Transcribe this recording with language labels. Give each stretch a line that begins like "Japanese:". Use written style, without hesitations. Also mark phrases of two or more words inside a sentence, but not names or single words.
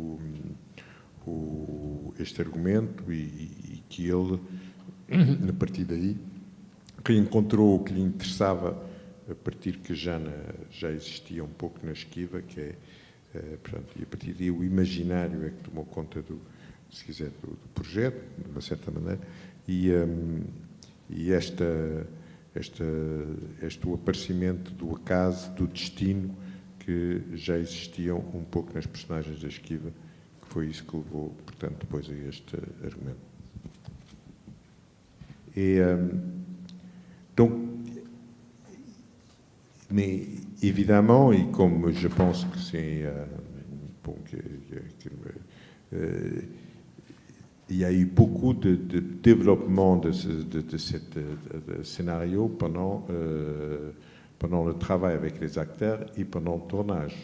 Portuguese: este argumento e que ele, a partir daí, reencontrou o que lhe interessava, a partir que já existia pouco na Esquiva, que é portanto, e a partir daí o imaginário é que tomou conta se quiser, do projeto, de uma certa maneira, e este aparecimento do acaso, do destino, que já existiam pouco nas personagens da Esquiva, que foi isso que levou, portanto, depois a este argumento.
French: Et donc, mais évidemment, et comme je pense que c'est bon, il y a eu beaucoup de développement de ce scénario pendant le travail avec les acteurs et pendant le tournage.